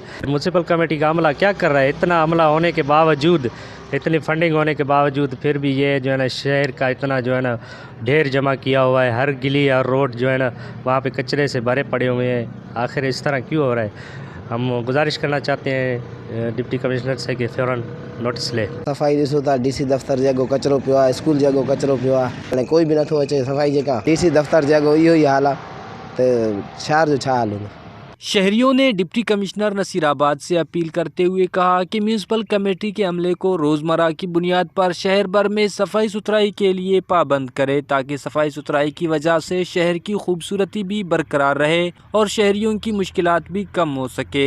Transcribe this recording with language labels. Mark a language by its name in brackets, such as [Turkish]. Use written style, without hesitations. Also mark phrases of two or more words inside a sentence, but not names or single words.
[Urdu] میونسپل کمیٹی کا عملہ کیا کر رہا ہے؟ اتنا عملہ ہونے کے باوجود، اتنی فنڈنگ ہونے کے باوجود پھر بھی یہ شہر کا اتنا ڈھیر جمع کیا ہوا ہے، ہر گلی اور روڈ وہاں پہ کچرے سے بھرے پڑے ہوئے ہیں۔ آخر اس طرح کیوں ہو رہا ہے؟ ہم گزارش کرنا چاہتے ہیں ڈپٹی کمشنر سے کہ فوراً نوٹس لے۔ [Sindhi] صفائی ڏسو ٿا ڊي سي دفتر جڳو ڪچرو پيو آهي، اسڪول جڳو ڪچرو پيو آهي، هاڻي ڪوئي بہ نٿو اچي صفائي جيڪا ڊي سي دفتر جڳو اهو ئي حال آهي تہ شهر جو ڇا حال هوندو. شہریوں نے ڈپٹی کمشنر نصیر آباد سے اپیل کرتے ہوئے کہا کہ میونسپل کمیٹی کے عملے کو روزمرہ کی بنیاد پر شہر بھر میں صفائی ستھرائی کے لیے پابند کرے تاکہ صفائی ستھرائی کی وجہ سے شہر کی خوبصورتی بھی برقرار رہے اور شہریوں کی مشکلات بھی کم ہو سکے۔